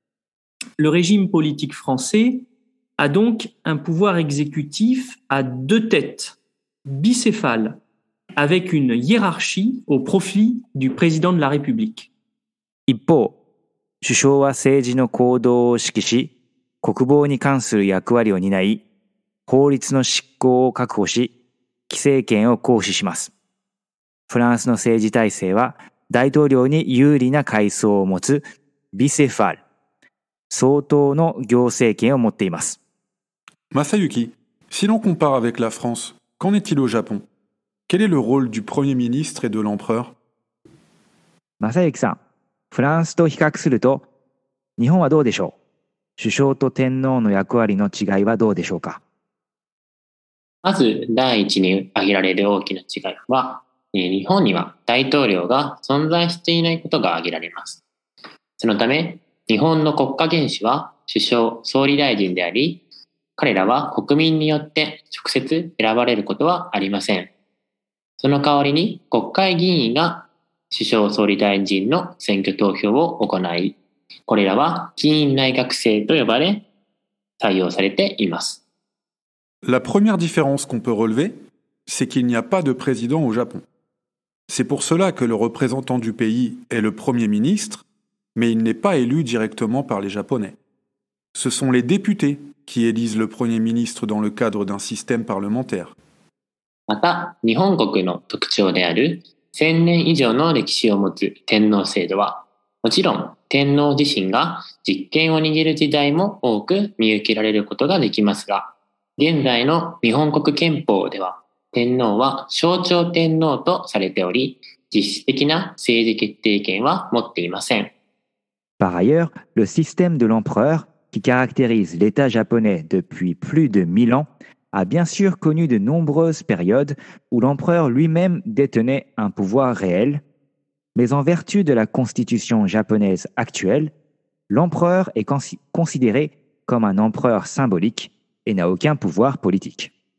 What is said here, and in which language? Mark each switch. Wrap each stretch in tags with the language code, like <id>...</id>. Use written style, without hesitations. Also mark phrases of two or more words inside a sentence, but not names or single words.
<fr>Le régime politique français a donc un pouvoir exécutif à 2 têtes, bicéphale, avec une hiérarchie au profit du président de la République.</fr> <ja>一方、首相は政治の行動を指揮し、国防に関する役割を担い、法律の執行を確保し、規制権を行使します。フランスの政治体制は大統領に有利な階層を持つビセファル、相当の行政権を持っています。</ja> <fr>Masayuki, si l'on compare avec la France, qu'en est-il au Japon? Quel est le rôle du Premier ministre et de l'empereur?</fr> <ja>正行さん、フランスと比較すると、日本はどうでしょう？首相と天皇の役割の違いはどうでしょうか？まず、第一に挙げられる大きな違いは、日本には大統領が存在していないことが挙げられます。そのため、日本の国家元首は首相、総理大臣であり、彼らは国民によって直接選ばれることはありません。その代わりに国会議員が首相総理大臣の選挙投票を行い、これらは議員内閣制と呼ばれ採用されています。</ja> <fr>La première différence qu'on peut relever, c'est qu'il n'y a pas de président au Japon. C'est pour cela que le représentant du pays est le Premier ministre, mais il n'est pas élu directement par les Japonais. Ce sont les députés qui élisent le Premier ministre dans le cadre d'un système parlementaire.</fr> <ja>また、日本国の特徴である1000年以上の歴史を持つ天皇制度は、もちろん天皇自身が実権を握る時代も多く見受けられることができますが、現在の日本国憲法では、天皇は象徴天皇とされており、実質的な政治決定権は持っていません。</ja> <fr>Par ailleurs, le système de l'empereur, qui caractérise l'État japonais depuis plus de 1000 ans, a bien sûr connu de nombreuses périodes où l'empereur lui-même détenait un pouvoir réel, mais en vertu de la constitution japonaise actuelle, l'empereur est considéré comme un empereur symbolique et n'a aucun pouvoir politique.</fr>